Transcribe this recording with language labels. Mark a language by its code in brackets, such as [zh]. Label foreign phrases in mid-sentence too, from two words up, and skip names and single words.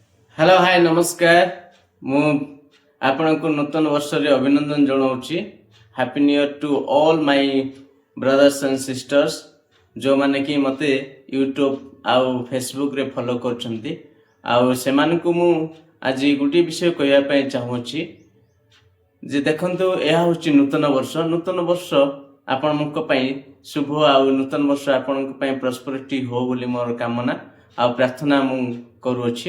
[en] hello hi [or] ନମସ୍କାର ମୁ ଆପଣ କୁ ନୂତନ ବର୍ଷ ରେ ଅଭିନନ୍ଦନ ଜଣାଉଛି। [en] happy new year to all my brothers and sisters [or] ଯୋ ମାନେ କି ମତେ ୟୁଟ୍ୟୁବ ଆଉ ଫେସବୁକ ରେ ଫଲୋ କରୁଛନ୍ତି ଆଉ ସେମାନ କୁ ମୁ ଆଜି ଗୋଟି ବିଷୟ କହିବା ପାଇଁ ଚାହୁଁଛି ଯେ ଦେଖନ୍ତୁ ଏହା ହେଉଛି ନୂତନ ବର୍ଷ ଆପଣ ମାନଙ୍କ ପାଇଁ ଶୁଭ ଆଉ ନୂତନ ବର୍ଷ ଆପଣ ଙ୍କ ପାଇଁ ପ୍ରସ୍ପେରିଟି ହେଉ ବୋଲି ମୋର କାମନା ଆଉ ପ୍ରାର୍ଥନା ମୁ କରୁଛି।